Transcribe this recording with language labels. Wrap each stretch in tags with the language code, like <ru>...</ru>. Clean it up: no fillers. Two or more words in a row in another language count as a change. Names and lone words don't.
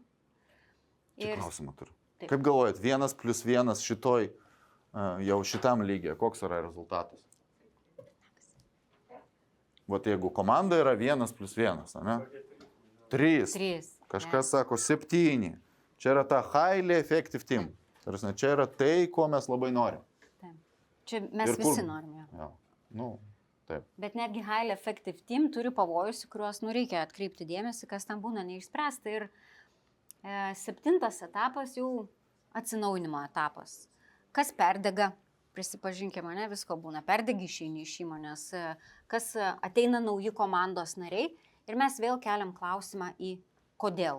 <lt>Čia klausimą turiu. Taip. Kaip galvojat, 1+1 šitoj, jau šitam lygiai, koks yra rezultatas? Jeigu komanda yra 1+1, ne? 3. Kažkas sako 7. Čia yra ta</lt> <en>highly effective team.</en> <lt>Čia yra tai, ko mes labai norim. Taip. Čia mes visi norim. Ja. Taip. Bet netgi</lt> <en>highly effective team</en> <lt>turi pavojus, į kuriuos reikia atkreipti dėmesį, kas ten būna neišspręsta. Ir 7 etapas jau atsinaujinimo etapas. Kas perdega, prisipažinkime, ne, visko būna. Perdegi išeini iš įmonės, kas ateina nauji komandos nariai ir mes vėl keliam klausimą į kodėl.</lt>